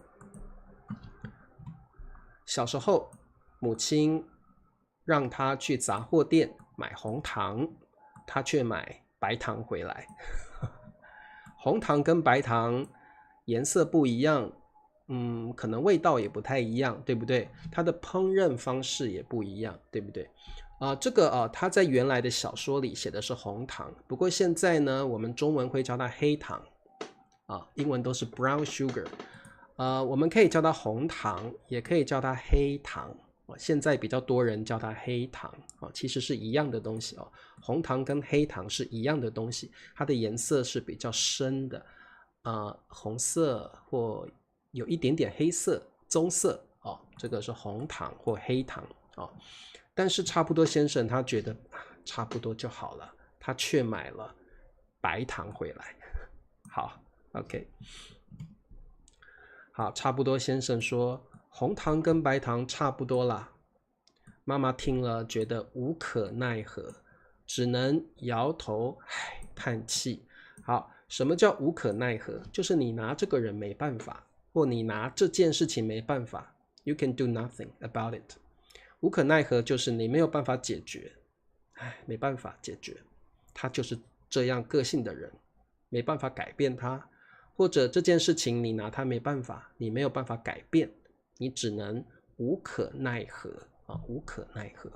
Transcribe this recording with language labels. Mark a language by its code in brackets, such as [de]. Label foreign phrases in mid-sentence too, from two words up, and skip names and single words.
[zh] 小時候母親讓他去雜貨店買紅糖，他卻買白糖回來紅糖跟白糖顏色不一樣，可能味道也不太一樣，对不對？它的烹飪方式也不一樣，对不对？這個他在原來的小說裡寫的是紅糖，不過現在呢，我們中文會叫它黑糖英文都是 [en] brown sugar。 [zh] 我們可以叫它紅糖，也可以叫它黑糖現在比較多人叫它黑糖，其實是一樣的東西。紅糖跟黑糖是一樣的東西，它的顏色是比較深的，紅色或有一點點黑色、棕色，這個是紅糖或黑糖。但是差不多先生他覺得差不多就好了，他卻買了白糖回來。好 ，OK， 好，差不多先生說紅糖跟白糖差不多啦。媽媽聽了覺得無可奈何，只能搖頭嘆氣。好，什麼叫無可奈何？就是你拿這個人沒辦法，或你拿這件事情沒辦法。 [en] You can do nothing about it。 [zh] 無可奈何就是你沒有辦法解決，沒辦法解決，他就是這樣個性的人，沒辦法改變他，或者這件事情你拿他沒辦法，你沒有辦法改變，你只能無可奈何無可奈何。